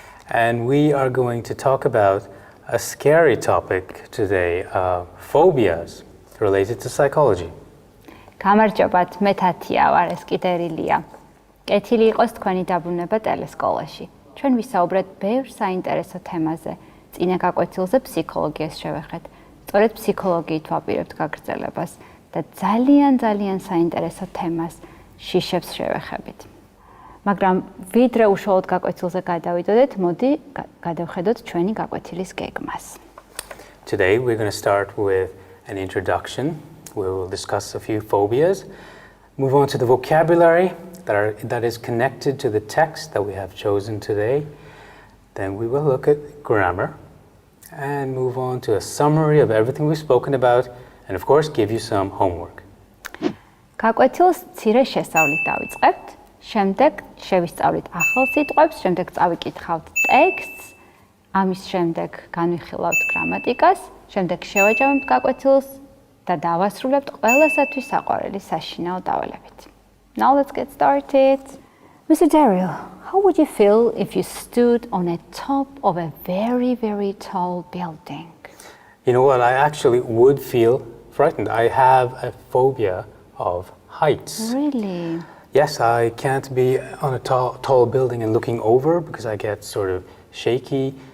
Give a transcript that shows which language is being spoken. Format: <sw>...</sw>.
<en>And we are going to talk about a scary topic today, phobias related to psychology.</en> <ka>გამარჯობათ, მე თათია ვარ, ეს კიდერილია. კეთილი იყოს თქვენი დაბრუნება ტელესკოლაში. ჩვენ ვისაუბრეთ ბევრ საინტერესო თემაზე. წინა გაკვეთილზე ფსიქოლოგიას შევეხეთ. სწორედ ფსიქოლოგიით ვაპირებთ გაგრძელებას და ძალიან საინტერესო თემას შიშებს შევეხებით. მაგრამ ვიდრე უშუალოდ გაკვეთილზე გადავიდოდეთ, მოდი გადავხედოთ ჩვენი გაკვეთილის გეგმას.</ka> <en>Today we're going to start with an introduction. We will discuss a few phobias, move on to the vocabulary that is connected to the text that we have chosen today. Then we will look at grammar and move on to a summary of everything we've spoken about and of course give you some homework.</en> <ka>გაკვეთილს მცირე შესწავლით დავიწყებთ, შემდეგ შევისწავლით ახალ სიტყვებს, შემდეგ წავიკითხავთ ტექსტს, ამის შემდეგ განვიხილავთ გრამატიკას, შემდეგ შევაჯამებთ გაკვეთილს და დავასრულებთ ყველასათვის საყვარელი საშინაო დავალებით.</ka> <en>Now let's get started. Mr. Daryl, how would you feel if you stood on the top of a very tall building? You know what, I actually would feel frightened. I have a phobia of heights. Really? Yes, I can't be on a tall building and looking over because I get sort of shaky.</en>